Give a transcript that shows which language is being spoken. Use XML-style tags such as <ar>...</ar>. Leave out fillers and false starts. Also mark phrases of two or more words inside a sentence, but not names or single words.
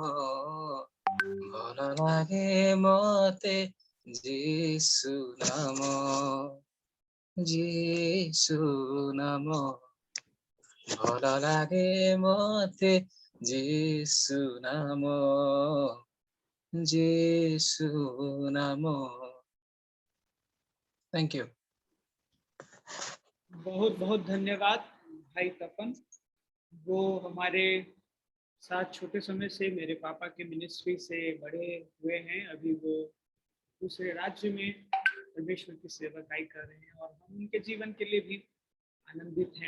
<or>ଭଲ ଲାଗେ ମତେ ଯୀଶୁ ନାମ, ଯୀଶୁ ନାମ। ଭଲ ଲାଗେ ମତେ ଯୀଶୁ ନାମ।</or> <en>Thank you.</en> <hi>बहुत बहुत धन्यवाद भाई तपन। वो हमारे साथ छोटे समय से मेरे पापा के मिनिस्ट्री से बड़े हुए हैं। अभी वो दूसरे राज्य में परमेश्वर की सेवकाई कर रहे हैं और हम उनके जीवन के लिए भी आनंदित हैं।</hi>